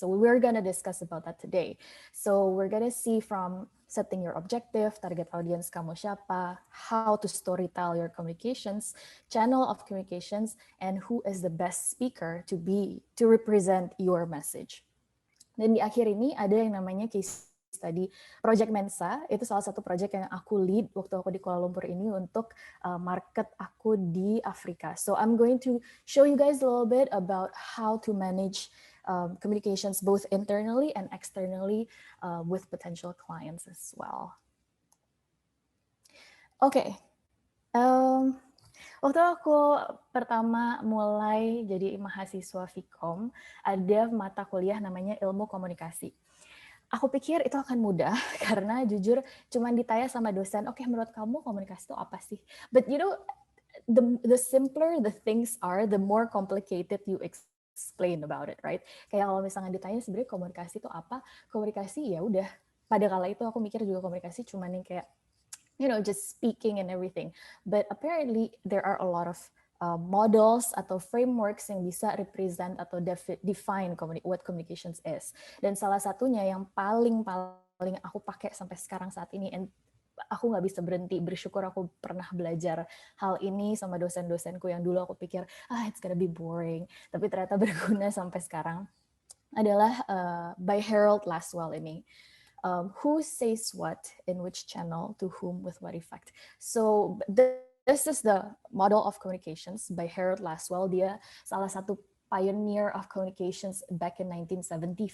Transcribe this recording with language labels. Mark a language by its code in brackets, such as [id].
[en] So we're going to discuss about that today. So we're going to see from setting your objective, target audience [id] kamu siapa, [en] how to storytell your communications, channel of communications, and who is the best speaker to represent your message. [id] Dan di akhir ini ada yang namanya case study Project Mensa, itu salah satu project yang aku lead waktu aku di Kuala Lumpur ini untuk market aku di Afrika. [en] So I'm going to show you guys a little bit about how to manage communications both internally and externally with potential clients as well. Okay. [id] Waktu aku pertama mulai jadi mahasiswa Vkom, ada mata kuliah namanya Ilmu Komunikasi. Aku pikir itu akan mudah karena jujur cuman ditanya sama dosen, oke, menurut kamu komunikasi itu apa sih? [en] But the simpler the things are, the more complicated you explain about it, right? [id] Kayak kalau misalnya ditanya sebenarnya komunikasi itu apa? Komunikasi ya udah. Pada kala itu aku mikir juga komunikasi cuman yang kayak [en] just speaking and everything. But apparently there are a lot of models atau frameworks yang bisa represent atau define what communications is. [id] Dan salah satunya yang paling aku pakai sampai sekarang saat ini, and aku nggak bisa berhenti bersyukur aku pernah belajar hal ini sama dosen-dosenku yang dulu aku pikir [en] it's gonna be boring, [id] tapi ternyata berguna sampai sekarang, adalah by Harold Laswell ini. [en] Who says what in which channel to whom with what effect. So this is the model of communications by Harold Laswell. [id] Dia salah satu [en] pioneer of communications back in 1975.